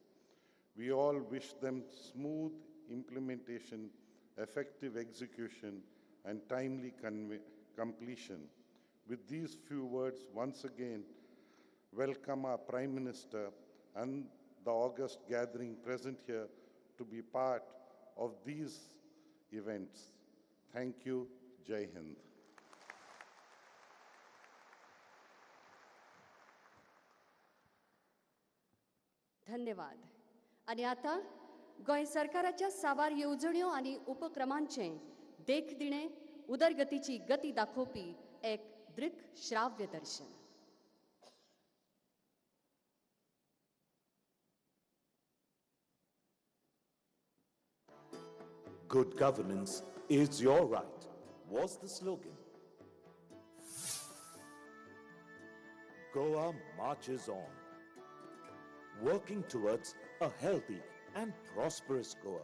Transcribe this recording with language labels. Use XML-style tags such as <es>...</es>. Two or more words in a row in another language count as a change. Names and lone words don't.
<en>We all wish them smooth implementation, effective execution, and timely completion. With these few words, once again, welcome our Prime Minister and the august gathering present here to be part of these events. Thank you. Jai Hind.</en> <kok>धन्यवाद. आणि आता गोंय सरकाराच्या साबार येवजण्यो आणि उपक्रमांचे देखदिणे उदरगतीची गती दाखोवपी एक दृक श्राव्य दर्शन.</kok> <en>Good governance is your right, was the slogan. Goa marches on, working towards a healthy and prosperous Goa.</en>